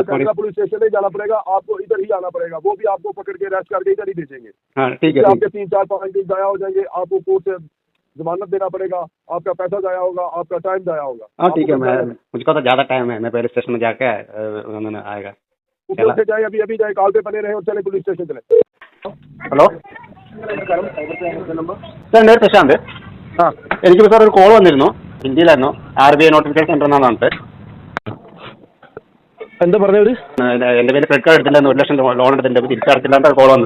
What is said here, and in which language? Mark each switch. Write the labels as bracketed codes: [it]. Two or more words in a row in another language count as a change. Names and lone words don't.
[hi] केरला पुलिस स्टेशन नहीं जाना पड़ेगा, आपको इधर ही आना पड़ेगा, वो भी आपको पकड़ के अरेस्ट करके इधर ही भेजेंगे। हाँ ठीक है आपके 3-4-5 दिन जाया हो जाएंगे, आपको कोर्ट से जमानत देना पड़ेगा, आपका पैसा जाया होगा, आपका टाइम जाया होगा। हाँ ठीक है, मैं मुझको तो ज़्यादा टाइम है, मैं पहले स्टेशन में जाके उन्होंने आएगा। उसे जाए, अभी जाए, कॉल पे बने रहे और चले पुलिस स्टेशन चले। [ml] ഹലോ സാർ എൻ്റെ പേര് പ്രശാന്ത്. ആ എനിക്ക് സാർ ഒരു കോൾ വന്നിരുന്നു, ഹിന്ദിയിലായിരുന്നു, RBI നോട്ടിഫിക്കേഷൻ സെൻ്റർ എന്നാണ് പറഞ്ഞിട്ട്. എന്താ പറഞ്ഞവര്? എൻ്റെ പേര് ക്രെഡിറ്റ് കാർഡ് എടുത്തില്ലായിരുന്നു, 1 ലക്ഷം ലോൺ എടുത്തിട്ടുണ്ട്, തിരിച്ചടച്ചില്ലാത്ത കോൾ വന്നത്.